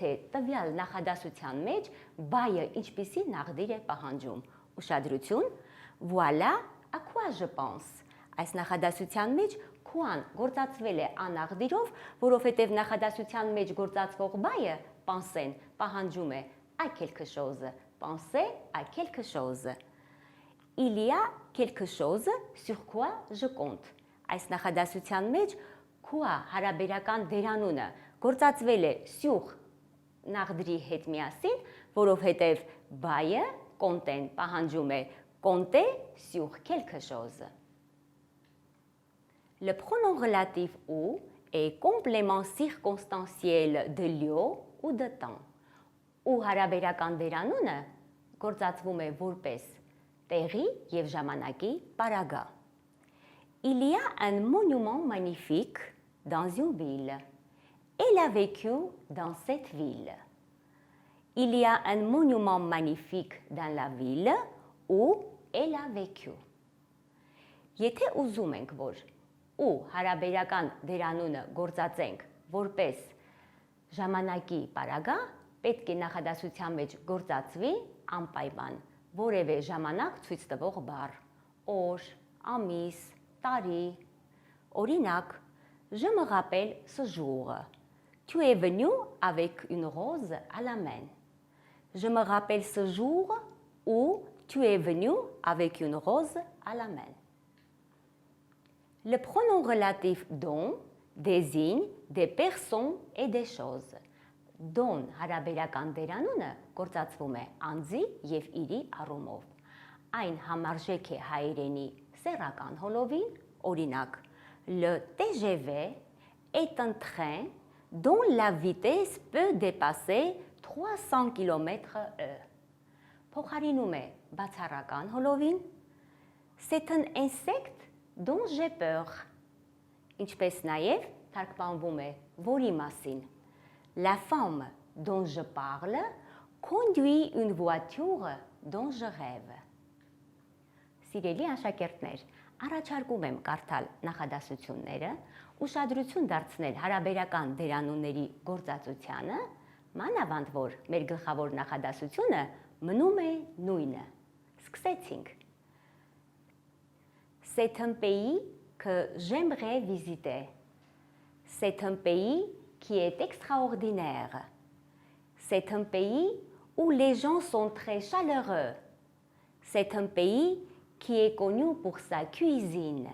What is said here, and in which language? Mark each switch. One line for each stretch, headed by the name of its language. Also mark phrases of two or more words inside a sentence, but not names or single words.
Armenian: թե տվյալ նախադասության մեջ բայը ինչպիսի նախդիր է պահանջում։ Ուշադրություն,
French: voilà à quoi je pense։ Այս
Armenian: նախադասության մեջ quoi-ն գործածվել է աննախդիրով, որովհետև նախադասության մեջ գործածվող բայը penser պահանջում է
French: à quelque chose, penser à quelque chose։ Il y a quelque chose sur quoi je compte։
Armenian: Այս նախադասության մեջ quoi հարաբերական դերանունը գործածվել է sur նախդրի հետ միասին, որովհետև բայը compter պահանջում է
French: compter sur quelque chose։ Le pronom relatif ou est complément circonstanciel de lieu ou de temps։
Armenian: Ու հարաբերական դերանունը գործածվում է որպես տեղի եւ ժամանակի պարագա։
French: Il y a un monument magnifique dans une ville. Elle a vécu dans cette ville. Il y a un monument magnifique dans la ville où elle a vécu.
Armenian: Եթե ուզում ենք, որ ու հարաբերական դերանունը գործածենք որպես ժամանակի պարագա, պետք է նախադասության մեջ գործածվի անպայման որևէ ժամանակ ցույց տվող բառ, օր, ամիս, տարի։ Օրինակ,
French: je me rappelle ce jour. Tu es venu avec une rose à la main. Je me rappelle ce jour où tu es venu avec une rose à la main. Le pronom relatif dont désigne des personnes et des choses.
Armenian: Դոն հարաբերական դերանունը գործածվում է անձի եւ իրի առումով։ Այն համարժեք է հայերենի սեռական հոլովին, օրինակ,
French: le TGV est un train dont la vitesse peut dépasser 300 km/h։
Armenian: Փոխարինում է բացառական հոլովին,
French: c'est un insecte dont j'ai peur։
Armenian: Ինչպես նաև թարգմանվում է որի մասին։
French: La femme dont je parle conduit une voiture dont je rêve։
Armenian: Սիրելի աշակերտներ, առաջարկում եմ կարդալ նախադասությունները, ուշադրություն դարձնել հարաբերական դերանունների գործածությանը, մանավանդ որ մեր գլխավոր նախադասությունը մնում է նույնը։ Սկսեցինք։
French: C'est un pays que j'aimerais visiter. C'est un pays qui est extraordinaire. C'est un pays où les gens sont très chaleureux. C'est un pays qui est connu pour sa cuisine.